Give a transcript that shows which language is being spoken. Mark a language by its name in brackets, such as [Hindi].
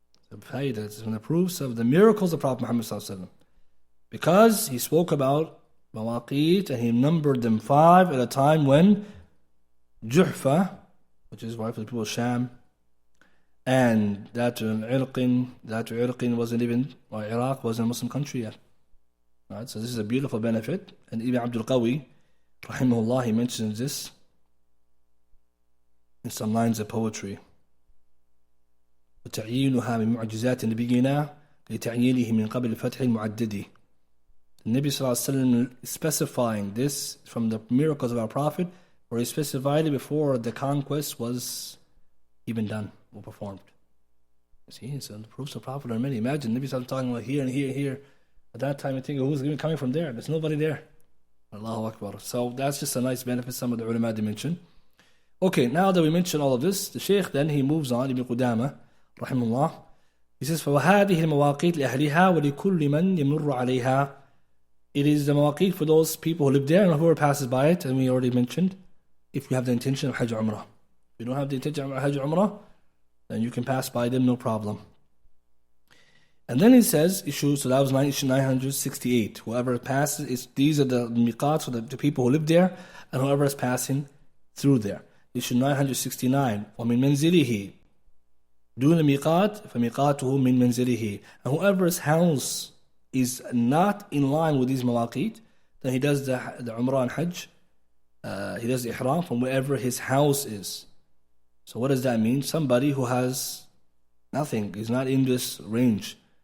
[English] This is from the proofs of the miracles of Prophet Muhammad Sallallahu Alaihi Wasallam. Because he spoke about mawaqit and he numbered them 5 at a time when Juhfa, which is right for the people of Sham, and Dhatu Irqin wasn't even, or Iraq wasn't a Muslim country yet. Right, so this is a beautiful benefit. And Ibn Abdul Qawi, rahimahullah, he mentions this in some lines of poetry. [Arabic] وتعيينها من معجزات نبينا لتعيينه من قبل فتح المعدد. [English] The Nabi Sallallahu Alaihi Wasallam specifying this from the miracles of our Prophet, where he specified it before the conquest was even done or performed. See, so the proofs of Prophet are many. Imagine Nabi Sallallahu Alaihi Wasallam talking about here and here and here. At that time, you think, who's even coming from there? There's nobody there. Allahu Akbar. So that's just a nice benefit some of the ulama mentioned. Okay, now that we mentioned all of this, the Shaykh then he moves on, Ibn Qudaamah, rahimahullah. He says, [Arabic] فَوَهَذِهِ الْمَوَاقِيتِ لِأَهْلِهَا وَلِكُلِّ مَنْ يَمُرُّ عَلَيْهَا. [English] It is the mawaqit for those people who live there and whoever passes by it, and we already mentioned, if you have the intention of Hajj Umrah. If you don't have the intention of Hajj Umrah, then you can pass by them, no problem. And then he says, issue, so that was issue 968. Whoever passes, these are the miqats for the people who live there, and whoever is passing through there. Issue 969, [Arabic] وَمِن مَنْزِلِهِ دُونَ مِقَاتٍ فَمِقَاتُهُ مِن مَنْزِلِهِ. [English] And whoever's house is not in line with these mawaqit, then he does the Umrah and Hajj, he does the Ihram from wherever his house is. So what does that mean? Somebody who has nothing, is not in this range.